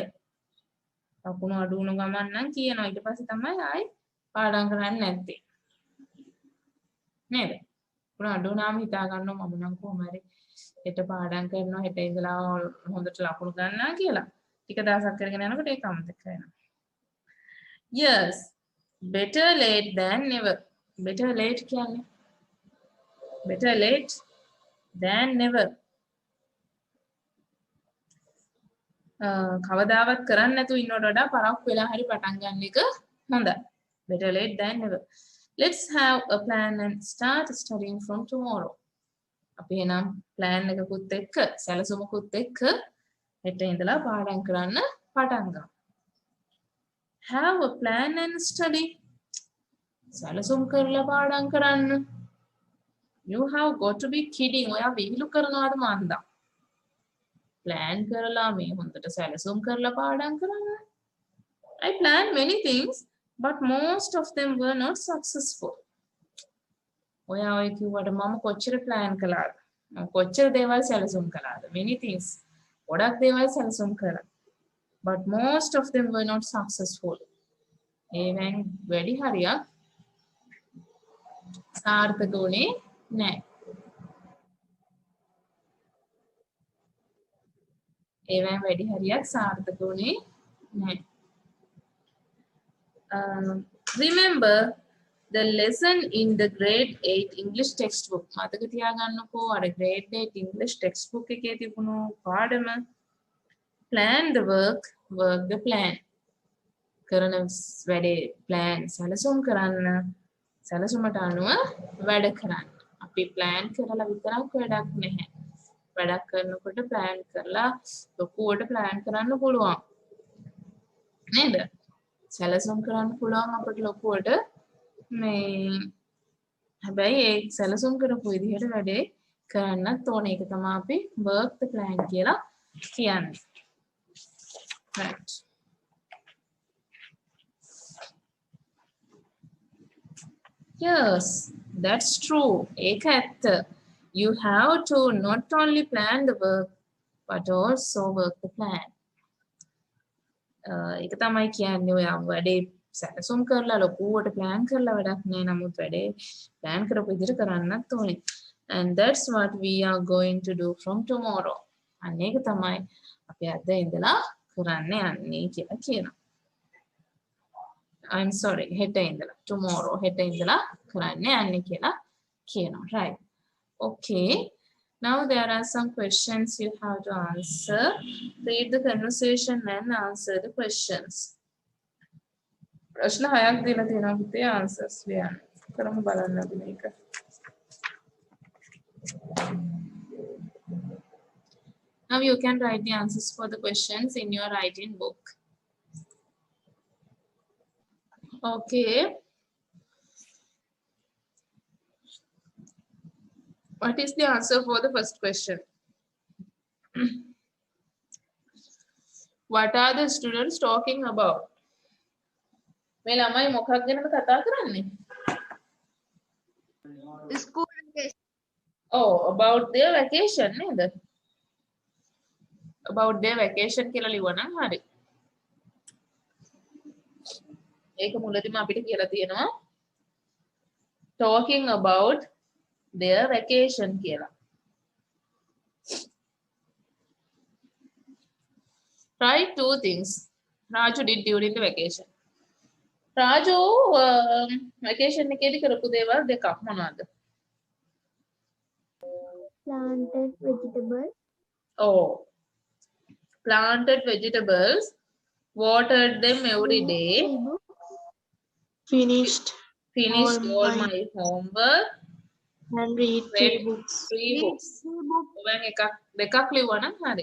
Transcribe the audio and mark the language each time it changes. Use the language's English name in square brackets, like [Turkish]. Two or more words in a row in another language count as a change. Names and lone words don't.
[Sinhala] ලකුණු අඩු වුණ ගමන් නම් කියනවා ඊට පස්සේ තමයි ආයි පාඩම් කරන්නේ නැත්තේ. නේද? ලකුණු අඩු වුණාම හිතා ගන්නවා මම නම් කොහොම හරි හෙට පාඩම් කරනවා හෙට ඉඳලා හොඳට ලකුණු ගන්නවා කියලා. ටික දවසක් කරගෙන යනකොට ඒක අමතක වෙනවා. [English] Yes, better late than never. Better late කියන්නේ better late than never. [Sinhala] කවදාවත් කරන්නේ නැතුව ඉන්නවට වඩා පරක්කු වෙලා හරි පටන් ගන්න එක හොඳයි. [English] Better late than never. Let's have a plan and start studying from tomorrow. [Sinhala] අපි එනම් plan එකකුත් එක්ක සැලසුමකුත් එක්ක හෙට ඉඳලා පාඩම් කරන්න පටන් ගමු. [English] Have a plan and study. [Sinhala] සැලසුම් කරලා පාඩම් කරන්න. [English] You have got to be kidding. [Sinhala] ඔයා විහිළු කරනවාද මන්දා? plan කරලා මේ හොඳට සැලසුම් කරලා පාඩම් කරන්න. [English] I planned many things, but most of them were not successful. [Sinhala] ඔයා ඔය කිව්වට මම කොච්චර plan කළාද? මම කොච්චර දේවල් සැලසුම් කළාද? [English] Many things. [Sinhala] ගොඩක් දේවල් සැලසුම් කළා. [English] But most of them were not successful. [Sinhala] ඒවෙන් වැඩි හරියක් සාර්ථක වුණේ නැහැ. ඒවෙන් වැඩි හරියක් සාර්ථක වුණේ නැහැ. [English] Remember the lesson in the grade 8 English textbook. [Sinhala] මතක තියාගන්නකෝ අර [English] grade 8 English textbook [Sinhala] එකේ තිබුණු පාඩම. [English] Plan the work, work the plan. [Sinhala] කරන වැඩේ plan සැලසුම් කරන්න. සැලසුමට අනුව වැඩ කරන්න. අපි plan කරලා විතරක් වැඩක් නැහැ. වැඩක් කරනකොට plan කරලා ලොකුවට plan කරන්න පුළුවන්. නේද? සැලසුම් කරන්න පුළුවන් අපිට ලොකුවට මේ හැබැයි ඒ සැලසුම් කරපු විදිහට වැඩේ කරන්නත් ඕනේ. ඒක තමයි අපි [English] work the plan [Sinhala] කියලා කියන්නේ. [English] Right. Yes, that's true. [Sinhala] ඒක ඇත්ත. [English] You have to not only plan the work but also work the plan. [Sinhala] ඒක තමයි කියන්නේ ඔය වැඩේ සැලසුම් කරලා ලොකුවට plan කරලා වැඩක් නෑ. නමුත් වැඩේ plan කරපු විදිහට කරන්නත් ඕනේ. [English] And that's what we are going to do from tomorrow. [Sinhala] අන්න ඒක තමයි අපි අද ඉඳලා කරන්න යන්නේ කියලා කියනවා. [English] I'm sorry, [Sinhala] හෙට ඉඳලා tomorrow හෙට ඉඳලා කරන්න යන්නේ කියලා කියනවා. [English] Right. Okay. Now there are some questions you have to answer. Read the conversation and answer the questions. [Sinhala] ප්‍රශ්න 6ක් දීලා තියෙනවා පුතේ answers ලියන්න. කරමු බලන්න අපි මේක. [English] Now you can write the answers for the questions in your writing book. Okay. What is the answer for the first question? What are the students talking about? [Sinhala] මේ ළමයි මොකක් ගැනද කතා කරන්නේ? [English] School vacation. Oh, about their vacation නේද? About their vacation [Sinhala] කියලා ලියවනම් හරි. ඒක මුලදීම අපිට කියලා තියෙනවා [English] talking about their vacation [Sinhala] කියලා. [English] Write two things Raju did during the vacation. [Sinhala] Raju vacation එකේදී කරපු දේවල් දෙකක් මොනවද? [English] Planted vegetables. Oh, planted vegetables, watered them every day, Finished finished all all my homework, and read read 3 books. 3 books. [Sinhala] ඔබෙන් එකක් දෙකක් ලියවනම් හරි.